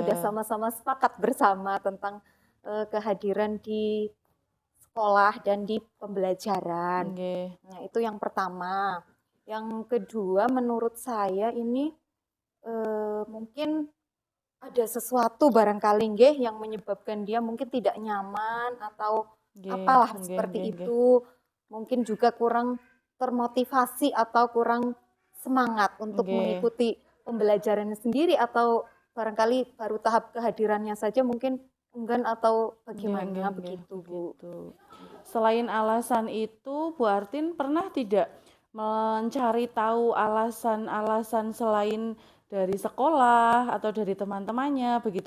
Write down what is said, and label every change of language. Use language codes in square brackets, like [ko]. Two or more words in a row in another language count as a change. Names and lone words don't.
[id] sudah sama-sama sepakat bersama tentang kehadiran di sekolah dan di pembelajaran. Nggih. Nah, itu yang pertama. Yang kedua, menurut saya ini mungkin ada sesuatu barangkali nggih yang menyebabkan dia mungkin tidak nyaman atau Nggih, apalah nggih, seperti nggih, nggih. itu. Mungkin juga kurang termotivasi atau kurang semangat untuk Nggih. mengikuti pembelajarannya sendiri, atau barangkali baru tahap kehadirannya saja mungkin enggan atau bagaimana Nggih, nggih, begitu Bu. begitu. Selain alasan itu, Bu Artin pernah tidak mencari tahu alasan-alasan selain dari sekolah atau dari teman-temannya begitu?